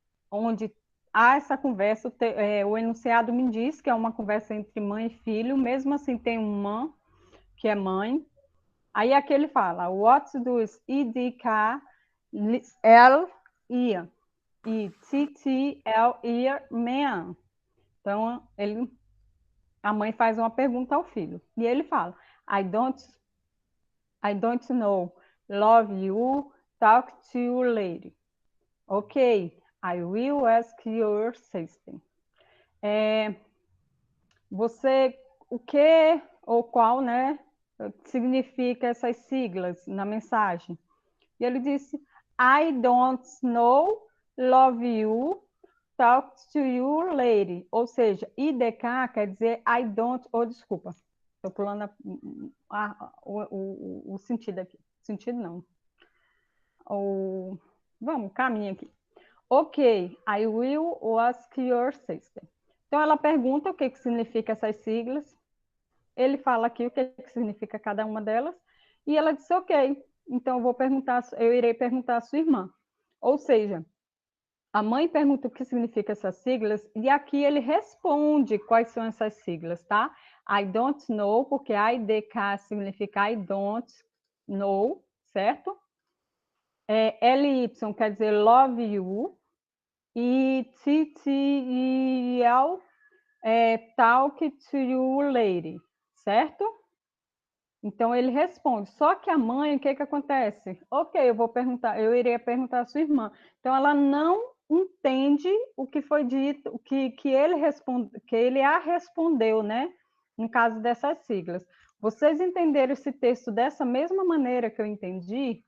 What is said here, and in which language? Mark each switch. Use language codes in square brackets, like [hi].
[pt] Onde há essa conversa, o enunciado me diz que é uma conversa entre mãe e filho, mesmo assim tem uma que é mãe. Aí aqui ele fala, [en] what does IDK L ia e TTL ia mean? [pt] Então, a mãe faz uma pergunta ao filho. E ele fala, [en] I don't know, love you, talk to you later. Ok, I will ask your sister. [pt] O que ou qual, né, significa essas siglas na mensagem? E ele disse, [en] I don't know, love you, talk to you later. [pt] Ou seja, IDK quer dizer [en] I don't, [pt] desculpa, estou pulando o sentido aqui. Sentido não. Vamos, caminha aqui. [en] Ok, I will ask your sister. [pt] Então, ela pergunta o que significa essas siglas. Ele fala aqui o que significa cada uma delas. E ela disse, ok, então eu irei perguntar à sua irmã. Ou seja, a mãe pergunta o que significa essas siglas e aqui ele responde quais são essas siglas, tá? [en] I don't know, [pt] porque IDK significa [en] I don't know, [pt] certo? [en] LY [pt] quer dizer [en] love you. E TTL talk to you later, [pt] certo? Então ele responde. Só que a mãe, o que acontece? Ok, eu iria perguntar à sua irmã. Então ela não entende o que foi dito, o que ele a respondeu, né? No caso dessas siglas. Vocês entenderam esse texto dessa mesma maneira que eu entendi?